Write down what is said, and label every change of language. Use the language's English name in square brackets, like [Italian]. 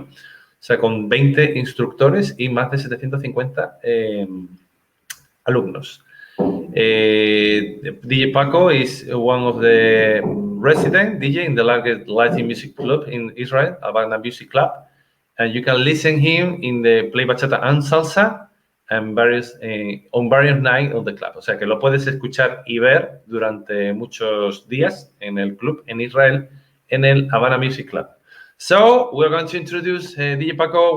[Spanish] O sea, con 20 instructores y más de 750 alumnos. [English] DJ Paco is one of the resident DJ in the largest Latin music club in Israel, Havana Music Club, and you can listen him in the play bachata and salsa and on various nights of the club. [Spanish] O sea que lo puedes escuchar y ver durante muchos días en el club en Israel, en el Havana Music Club. [English] So we're going to introduce DJ Paco.